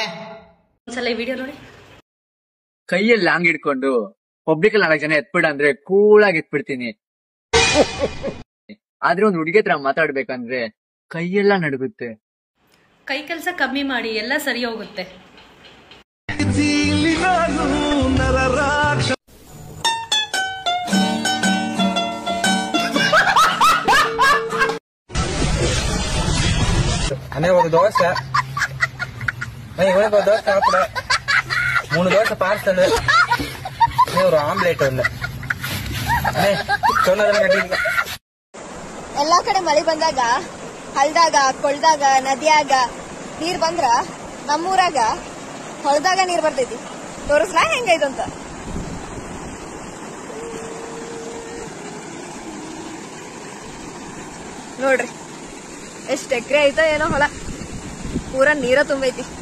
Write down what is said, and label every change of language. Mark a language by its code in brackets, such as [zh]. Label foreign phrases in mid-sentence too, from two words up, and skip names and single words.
[kn] ಒಂದ್ಸಲ ಈ ವಿಡಿಯೋ ನೋಡಿ. ಕೈಯಲ್ಲಿ ಲಾಂಗ್ ಹಿಡ್ಕೊಂಡು ಪಬ್ಲಿಕ್ 4 ಜನ ಎತ್ಬಿಡ ಅಂದ್ರೆ ಕೂಳಾಗಿ ಎತ್ಬಿಡ್ತೀನಿ. ಆದ್ರೆ ಒಂದ್ ಹುಡುಗಿ ಹತ್ರ ಮಾತಾಡ್ಬೇಕಂದ್ರೆ ಕೈಯೆಲ್ಲ ನಡುಗುತ್ತೆ. ಕೈ ಕೆಲಸ ಕಮ್ಮಿ ಮಾಡಿ, ಎಲ್ಲ ಸರಿ ಹೋಗುತ್ತೆ. [ta] ஒரு தோசை, ஒரு தோசை சாப்பிட, 3 தோசை பார்சல், ஒரு [kn] ಆಮ್ಲೆಟ್ ಒಂದು ಎಲ್ಲಾ ಕಡೆ ಮಳೆ ಬಂದಾಗ, ಹಳ್ದಾಗ, ಕೊಳ್ದಾಗ, ನದಿಯಾಗ ನೀರ್ ಬಂದ್ರ ನಮ್ಮೂರಾಗ ಹೊಳದಾಗ ನೀರ್ ಬರ್ತೈತಿ. ತೋರಿಸ್ಲಾ ಹೆಂಗೈತಂತ? ನೋಡ್ರಿ ಎಷ್ಟ್ ಎಕರೆ ಐತ ಏನೋ ಹೊಲ, ಪೂರಾ ನೀರ ತುಂಬೈತಿ.